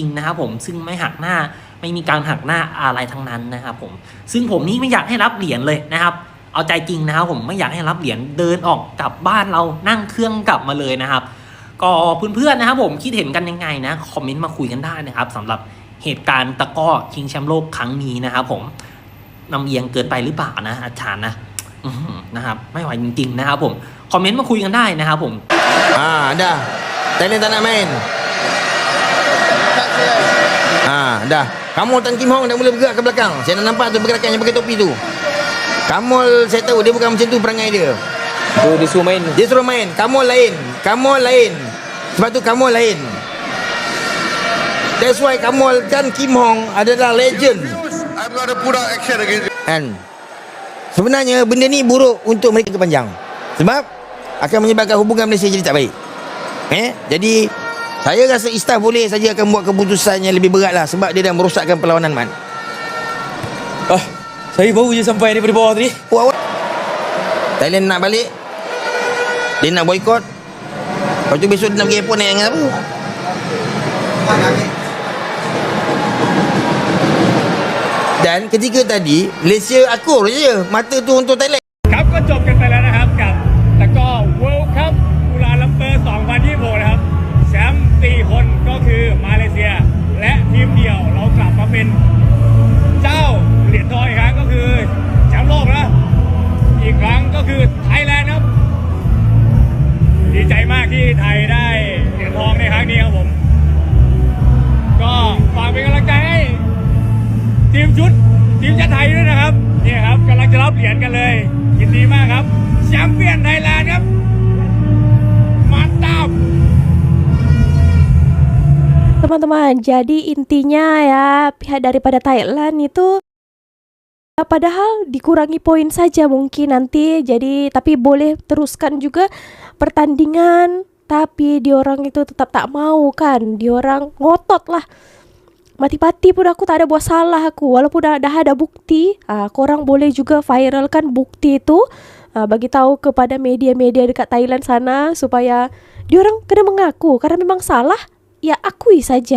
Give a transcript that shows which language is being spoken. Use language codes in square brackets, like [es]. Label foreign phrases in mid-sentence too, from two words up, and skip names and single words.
[th] ๆนะครับผมซึ่งไม่หักหน้าไม่มีการหักหน้าอะไรทั้งนั้นนะครับผมซึ่งผมนี่ไม่อยากให้รับเหรียญเลยนะครับเอาใจจริงนะครับผมไม่อยากให้รับเหรียญเดินออกกลับบ้านเรานั่งเครื่องกลับมาเลยนะครับก็เพื่อนๆนะครับผมคิดเห็นกันยังไงนะคอมเมนต์มาคุยกันได้นะครับสำหรับเหตุการณ์ตะกร้อชิงแชมป์โลกครั้งนี้นะครับผมลำเอียงเกินไปหรือเปล่านะอาจารย์นะครับไม่ไหวจริงๆนะครับผมคอมเมนต์มาคุยกันได้นะครับผม [ms] dah Thailand tak nak main Dah. Kamul Tan Kim Hong dah mula bergerak ke belakang. Saya dah nampak tu pergerakan yang pakai topi tu. Kamul saya tahu dia bukan macam tu perangai dia. Oh, dia suruh main. Dia suruh main. Kamul lain. Sebab tu Kamul lain. [en] That's why [ms] Kamul Tan Kim Hong adalah legend. [en] I'm going to put out action against you. [ms] Kan? Sebenarnya benda ni buruk untuk mereka kepanjang. Sebab akan menyebabkan hubungan Malaysia jadi tak baik. Jadi saya rasa Istaf boleh saja akan buat keputusan yang lebih berat lah. Sebab dia dah merosakkan perlawanan Man. Saya baru je sampai daripada bawah tadi. Thailand nak balik. Dia nak boykot. Lepas tu besok dia nak pergi airport naik dengan apa? Dan ketika tadi Malaysia akur je mata tu untuk Thailand. [th] ครับก็จบกันไปแล้วนะครับกับตะกร้อ World Cup กุลาลัมเปอร์ 2026 นะครับแชมป์4 คนก็ คือมาเลเซียและทีมเดี่ยวเรากลับมาเป็นเจ้าเหรียญทองอีกครั้งก็คือแชมป์โลกนะอีกครั้งก็คือไทยแลนด์ครับดีใจมากที่ไทยได้เหรียญทองในครั้งนี้ครับผมก็ฝากเป็นกำลังใจให้ทีมชาติไทยด้วยนะครับนี่ครับกำลังจะรับเหรียญกันเลยยินดีมากครับแชมเปี้ยนไทยแลนด์ครับม antap. [ms] Teman-teman, jadi intinya ya pihak daripada Thailand itu padahal dikurangi poin saja mungkin nanti, jadi tapi boleh teruskan juga pertandingan, tapi diorang itu tetap tak mau kan, diorang ngotot lah. Mati-mati pun aku tak ada buat salah aku, walaupun dah ada bukti. Korang boleh juga viralkan bukti itu, bagi tahu kepada media-media dekat Thailand sana supaya diorang kena mengaku karena memang salah, ya akui saja.